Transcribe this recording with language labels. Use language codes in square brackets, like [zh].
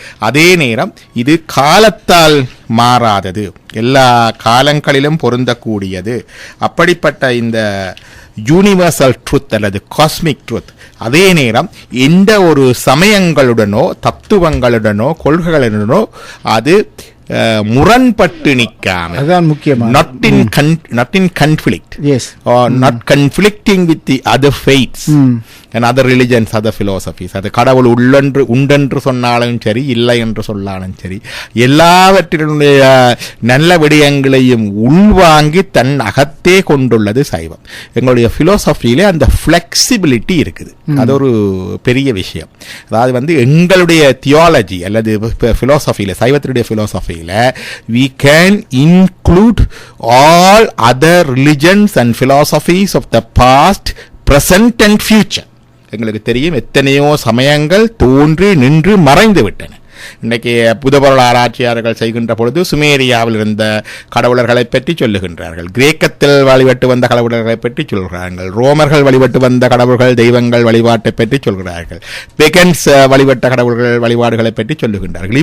[ta] அதே நேரம் இது காலத்தால் மாறாதது, எல்லா காலங்களிலும் பொருந்தக்கூடியது. அப்படிப்பட்ட இந்த யூனிவர்சல் ட்ரூத் அல்லது காஸ்மிக் ட்ரூத் அதே நேரம் எந்த ஒரு சமயங்களுடனோ தத்துவங்களுடனோ கொள்கைகளுடனோ அது முரண்பட்டு நிற்காமல், அதுதான் முக்கியமான, [en] not in conflict, yes, or not conflicting with the other faiths and other religions, other philosophies. [ta] அது கடவுள் உண்டென்று சொன்னாலும் சரி, இல்லை என்று சொன்னாலும் சரி, எல்லாவற்றினுடைய நல்ல விடயங்களையும் உள்வாங்கி தன் அகத்தே கொண்டுள்ளது சைவம். எங்களுடைய பிலோசபியிலே அந்த ஃபிளெக்சிபிலிட்டி இருக்குது. அது ஒரு பெரிய விஷயம். அதாவது எங்களுடைய தியாலஜி அல்லது பிலோசபியில, சைவத்தினுடைய பிலோசபியில [en] we can include all other religions and philosophies of the past, present and future. [ta] எங்களுக்கு தெரியும் எத்தனையோ சமயங்கள் தோன்றி நின்று மறைந்து விட்டன. இன்றைக்கு புதபொருள் ஆராய்ச்சியாளர்கள் செய்கின்ற பொழுது சுமேரியாவில் இருந்த கடவுளர்களை பற்றி சொல்லுகின்றார்கள், கிரேக்கத்தில் வழிபட்டு வந்த கடவுளர்களை பற்றி சொல்கிறார்கள், ரோமர்கள் வழிபட்டு வந்த கடவுள்கள் தெய்வங்கள் வழிபாட்டை பற்றி சொல்கிறார்கள், பெகன்ஸ் வழிபட்ட கடவுள்கள் வழிபாடுகளை பற்றி சொல்லுகின்றார்கள்.